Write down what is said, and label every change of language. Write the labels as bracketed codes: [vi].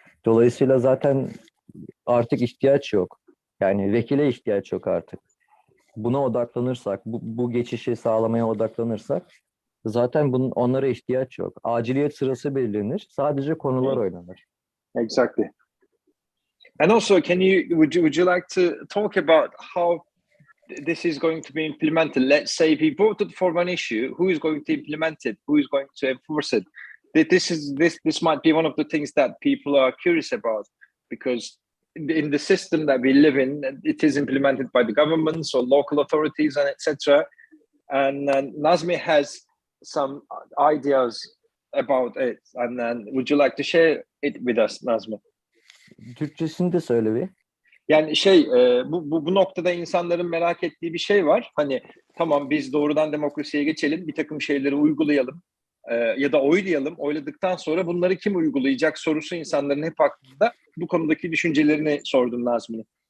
[tr] Dolayısıyla zaten artık ihtiyaç yok. Yani vekile ihtiyaç yok artık. Buna odaklanırsak, bu geçişi sağlamaya odaklanırsak zaten onlara ihtiyaç yok. Aciliyet sırası belirlenir. Sadece konular oynanır. [en] Exactly. And also, would you like to talk about how this is going to be implemented? Let's say we voted for one issue, who is going to implement it? Who is going to enforce it? This might be one of the things that people are curious about, because in the system that we live in, it is implemented by the governments or local authorities and etc. And Nazmi has some ideas about it. And then would you like to share it with us, Nazmi? [tr] Türkçesini de söyle bir. Yani bu noktada insanların merak ettiği bir şey var. Hani tamam, biz doğrudan demokrasiye geçelim, bir takım şeyleri uygulayalım ya da oylayalım. Oyladıktan sonra bunları kim uygulayacak sorusu insanların hep aklında. Bu konudaki düşüncelerini sordum Nazmi'nin.